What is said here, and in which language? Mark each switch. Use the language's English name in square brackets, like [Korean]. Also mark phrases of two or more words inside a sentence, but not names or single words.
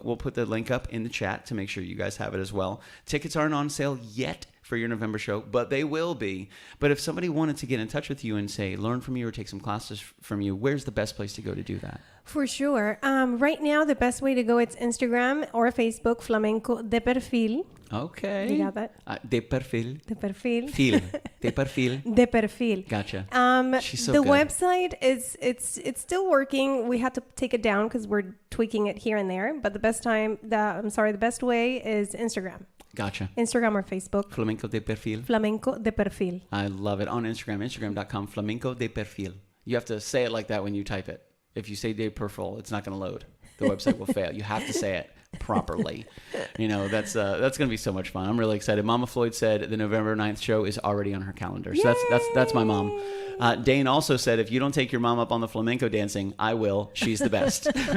[English] We'll put the link up in the chat to make sure you guys have it as well. Tickets aren't on sale yet for your November show, but they will be. But if somebody wanted to get in touch with you and say, learn from you or take some classes from you, where's the best place to go to do that? For sure. Right now, the best way to go, it's Instagram or Facebook, Flamenco de Perfil. Okay. You got that? De perfil. De Perfil. Fil. De perfil. De Perfil. Gotcha. She's so good. Website is it's still working. We had to take it down because we're tweaking it here and there. But the best way is Instagram. Gotcha. Instagram or Facebook. Flamenco de perfil. Flamenco de Perfil. I love it. On Instagram, Instagram.com, Flamenco de perfil. You have to say it like that when you type it. If you say de perfil, it's not going to load. The website will fail. You have to say it properly. That's going to be so much fun. I'm really excited. Mama Floyd said the November 9th show is already on her calendar. So that's my mom. Dane also said, if you don't take your mom up on the flamenco dancing, I will. She's the best.